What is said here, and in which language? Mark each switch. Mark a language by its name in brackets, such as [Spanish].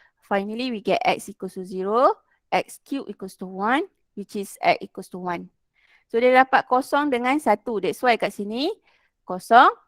[English] Finally, we get X equals to 0. X cube equals to 1, which is X equals to 1. So, [Malay] dia dapat kosong dengan 1. [English] That's why [Malay] kat sini, kosong.